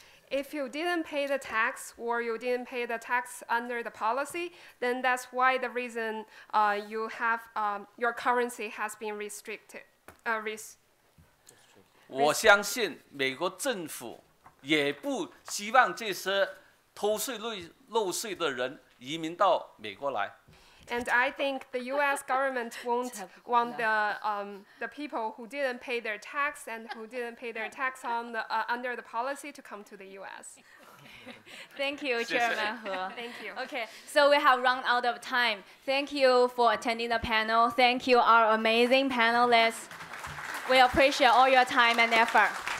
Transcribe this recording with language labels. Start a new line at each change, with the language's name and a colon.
English: if you didn't pay the tax or you didn't pay the tax under the policy, then that's why the reason you have your currency has been restricted.
Chinese: 我相信美国政府也不希望这些偷税漏税的人移民到美国来。
English: And I think the U.S. government won't want the people who didn't pay their tax and who didn't pay their tax on the, under the policy to come to the U.S. Thank you, Chairman He. Thank you. Okay, so we have run out of time. Thank you for attending the panel. Thank you, our amazing panelists. We appreciate all your time and effort.